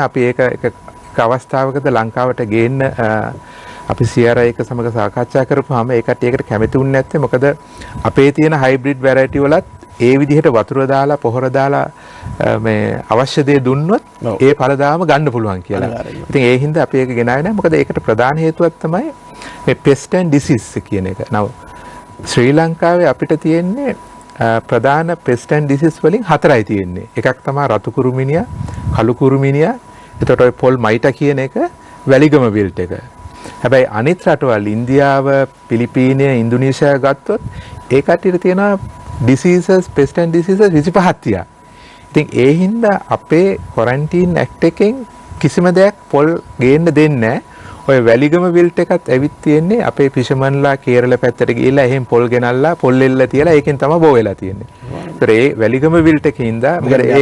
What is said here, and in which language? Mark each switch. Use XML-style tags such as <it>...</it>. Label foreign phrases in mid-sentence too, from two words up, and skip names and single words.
<si>අපි ඒක එක අවස්ථාවකද ලංකාවට ගේන්න අපි CRI එක සමග සාකච්ඡා කරපුවාම ඒ කට්ටිය ඒකට කැමති වුණේ නැත්තේ. මොකද අපේ තියෙන හයිබ්‍රිඩ් වැරයිටි වලත් ඒ විදිහට වතුර දාලා පොහොර දාලා මේ අවශ්‍ය දේ දුන්නොත් ඒ ඵලදාම ගන්න පුළුවන් කියලා. ඉතින් ඒ හින්දා අපි ඒක ගෙනාවේ නැහැ. මොකද ඒකට ප්‍රධාන හේතුවක් තමයි මේ</si> <en>pest and disease</en> <si>කියන එක. නව ශ්‍රී ලංකාවේ අපිට තියෙන්නේ ප්‍රධාන</si> <en>pest and disease</en> <si>වලින් 4යි තියෙන්නේ. එකක් තමයි රතු කුරුමිනියා, කළු කුරුමිනියා, එතකොට ඔය පොල් මයිටා කියන එක, වැලිගම විල්ට් එක. හැබැයි අනිත් රටවල් ඉන්දියාව, පිලිපීනය, ඉන්දුනීසියා ගත්තොත් ඒ කට්ටියට තියෙනවා</si> <en>diseases, pest and diseases</en> <si>25ක් තියා. ඉතින් ඒ හින්දා අපේ</si> <en>quarantine act</en> <si>එකෙන් කිසිම දෙයක් පොල් ගේන්න දෙන්නේ නැහැ. ඔය වැලිගම විල්ට් එකත් ඇවිත් තියෙන්නේ අපේ ෆිෂර්මන්ලා කේරළ පැත්තට ගිහිල්ලා එහෙන් පොල් ගෙනල්ලා පොල් එල්ල තියලා ඒකෙන් තමයි බෝ වෙලා තියෙන්නේ. ඒතර ඒ වැලිගම විල්ට් එකේ ඉඳලා මොකද ඒ</si>